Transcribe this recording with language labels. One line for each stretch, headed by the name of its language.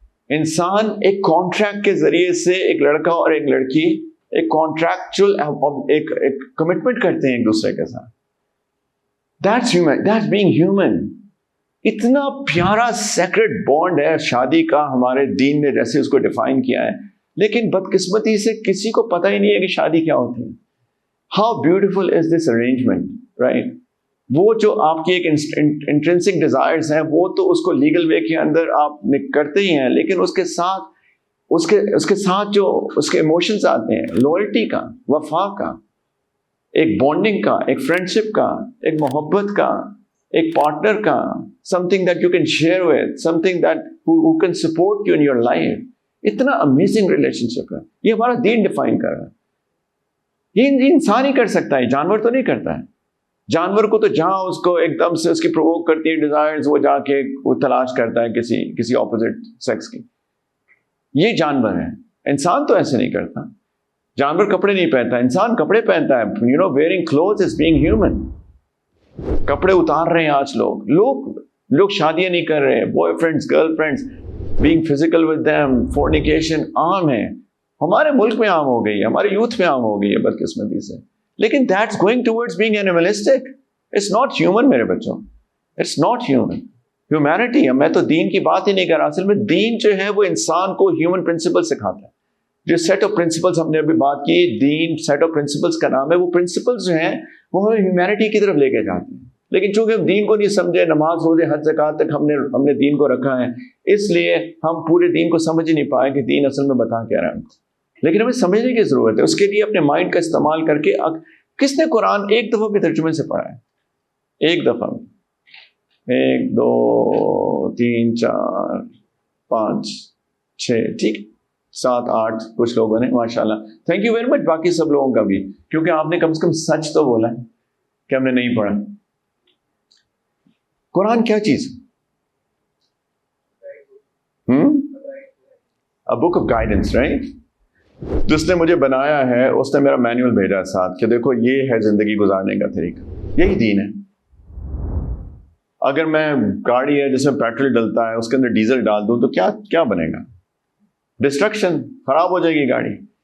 Urdu: انسان ایک کانٹریکٹ کے ذریعے سے, ایک لڑکا اور ایک لڑکی ایک کانٹریکچل ایک کمٹمنٹ کرتے ہیں ایک دوسرے کے ساتھ.
English: That's human. That's being human.
Urdu: اتنا پیارا سیکرڈ بانڈ ہے شادی کا ہمارے دین نے جیسے اس کو ڈیفائن کیا ہے. لیکن بدقسمتی سے کسی کو پتہ ہی نہیں ہے کہ شادی کیا ہوتی ہے.
English: How beautiful is this arrangement, right?
Urdu: وہ جو آپ کی ایک انٹرنسک ڈیزائرز ہیں وہ تو اس کو لیگل وے کے اندر آپ کرتے ہی ہیں, لیکن اس کے ساتھ جو اس کے ایموشنز آتے ہیں, لوئلٹی کا, وفا کا, ایک بانڈنگ کا, ایک فرینڈشپ کا, ایک محبت کا, ایک پارٹنر کا,
English: something that you can share with, something that who can support you in your life.
Urdu: اتنا امیزنگ ریلیشن شپ ہے. یہ ہمارا دین ڈیفائن کر رہا ہے. یہ انسان ہی کر سکتا ہے, جانور تو نہیں کرتا ہے. جانور کو تو جہاں اس کو ایک دم سے اس کی پرووک کرتی ہے ڈیزائرز, وہ جا کے وہ تلاش کرتا ہے کسی اپوزٹ سیکس کی. یہ جانور ہے. انسان تو ایسے نہیں کرتا. جانور کپڑے نہیں پہنتا, انسان کپڑے پہنتا ہے.
English: You know, wearing cloth is being human.
Urdu: کپڑے اتار رہے ہیں آج لوگ شادیاں نہیں کر رہے.
English: boy friends, girl friends, being physical with them, fornication
Urdu: عام ہے. ہمارے ملک میں عام ہو گئی ہے, ہمارے یوتھ میں عام ہو گئی ہے بدقسمتی سے. لیکن
English: that's going towards being animalistic. It's not human
Urdu: میرے بچوں.
English: It's not human.
Urdu: Humanity, میں تو دین کی بات ہی نہیں کر رہا. اصل میں دین جو ہے وہ انسان کو ہیومن پرنسپل سکھاتا ہے. جو سیٹ آف پرنسپلس ہم نے ابھی بات کی, دین سیٹ آف پرنسپلس کا نام ہے. وہ پرنسپلس جو ہیں وہ ہمیں ہیومینٹی کی طرف لے کے جاتے ہیں. لیکن چونکہ ہم دین کو نہیں سمجھے, نماز روزے حج زکات تک ہم نے دین کو رکھا ہے, اس لیے ہم پورے دین کو سمجھ ہی نہیں پائے کہ دین اصل میں بتا کیا رہا ہے. لیکن ہمیں سمجھنے کی ضرورت ہے. اس کے لیے اپنے مائنڈ کا استعمال کر کے, کس نے قرآن ایک دفعہ بھی ترجمے سے پڑھا ہے؟ ایک دفعہ, 1 2 3 4 5 6, ٹھیک, 7 8 کچھ لوگوں نے, ماشاءاللہ,
English: Thank you very much.
Urdu: باقی سب لوگوں کا بھی, کیونکہ آپ نے کم سے کم سچ تو بولا ہے کہ ہم نے نہیں پڑھا. قرآن کیا چیز ہے؟
English: A book of guidance, right?
Urdu: جس نے مجھے بنایا ہے اس نے میرا مینیول بھیجا ساتھ کہ دیکھو یہ ہے زندگی گزارنے کا طریقہ, یہی دین ہے. اگر میں گاڑی ہے جس میں پیٹرول ڈلتا ہے اس کے اندر ڈیزل ڈال دوں تو کیا بنے گا؟ ڈسٹرکشن, خراب ہو جائے گی گاڑی.